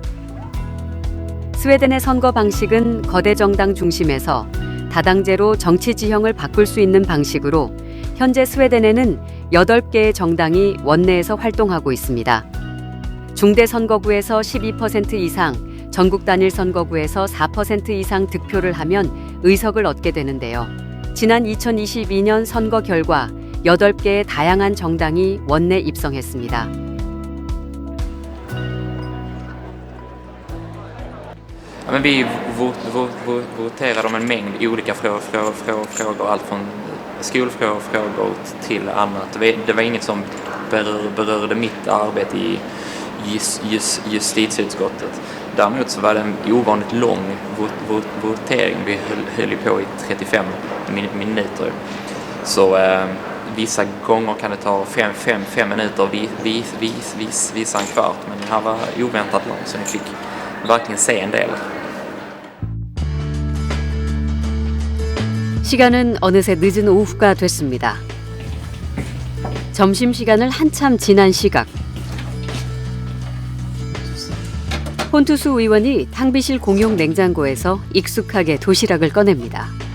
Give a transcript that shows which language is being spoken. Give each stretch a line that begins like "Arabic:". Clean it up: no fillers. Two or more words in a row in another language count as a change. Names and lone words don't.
Korean: 스웨덴의 선거 방식은 거대 정당 중심에서 다당제로 정치 지형을 바꿀 수 있는 방식으로 현재 스웨덴에는 8개의 정당이 원내에서 활동하고 있습니다. 중대 선거구에서 12% 이상, 전국 단일 선거구에서 4% 이상 득표를 하면 의석을 얻게 되는데요. 지난 2022년 선거 결과 8개의 다양한 정당이 원내 입성했습니다.
Swedish: Ja, men vi voterar om en mängd olika frågor, allt från skolfrågor till annat. Det var inget som berörde mitt arbete i justitieutskottet. Däremot så var det en ovanligt lång votering. Vi höll på i 35 minuter. Så vissa gånger kan det ta 5 minuter, vissa en kvart. Men det här var oväntat långt så ni fick verkligen se en del.
Korean: 시간은 어느새 늦은 오후가 됐습니다. 점심시간을 한참 지난 시각. 폰투스 의원이 탕비실 공용 냉장고에서 익숙하게 도시락을 꺼냅니다.